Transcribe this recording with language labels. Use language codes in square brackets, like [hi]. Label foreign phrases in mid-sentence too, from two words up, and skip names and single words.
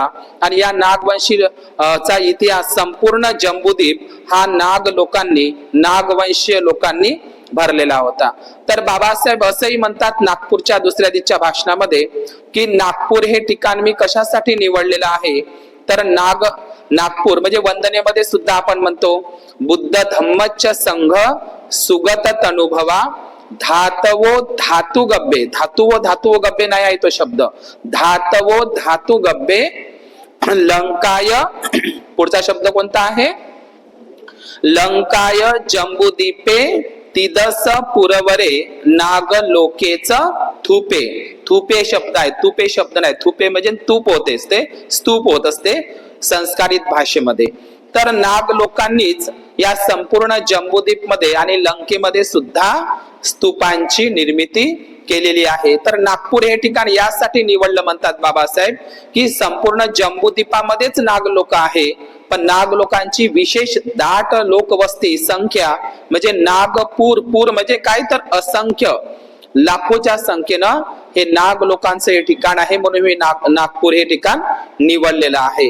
[mr] आणि या नागवंशी चा इतिहास संपूर्ण जम्बूद्वीप हा नाग लोकांनी, नागवंशीय लोकांनी भरलेला होता। तर बाबासाहेब असंही म्हणतात नागपूरच्या दुसऱ्या दिवशीच्या भाषणामध्ये की नागपूर हे ठिकाण मी कशासाठी निवडलेलं आहे, तर नागपूर म्हणजे वंदनेमध्ये सुद्धा आपण म्हणतो, [pi] बुद्ध धम्मच्च संघ सुगत तनुभवा धातवो धातु गब्बे, धातु गब्बे [mr] नाही आहे तो शब्द, [pi] धातवो धातु गब्बे लंकाय, [mr] पुढचा शब्द कोणता आहे, [pi] लंकाय जम्बूद्वीपे तिदस पुरवरे नागलोकेच थुपे। [mr] थुपे शब्द आहे, तुपे शब्द नाही, थुपे म्हणजे तूप होत असते, स्तूप होत असते संस्कारित भाषेमध्ये। तर नाग लोकांनीच या संपूर्ण जम्बूद्वीप मध्ये आणि लंकेमध्ये सुद्धा स्तूपांची निर्मिती केलेली आहे। तर नागपूर हे ठिकाण यासाठी निवडलं म्हणतात बाबासाहेब की संपूर्ण जम्बूद्वीपामध्येच नाग लोक आहे, पण नाग लोकांची विशेष दाट लोकवस्ती संख्या म्हणजे नागपूर, पूर म्हणजे काय तर असंख्य, लाखोच्या संख्येनं हे नाग लोकांचं हे ठिकाण आहे, म्हणून मी नागपूर हे ठिकाण निवडलेलं आहे।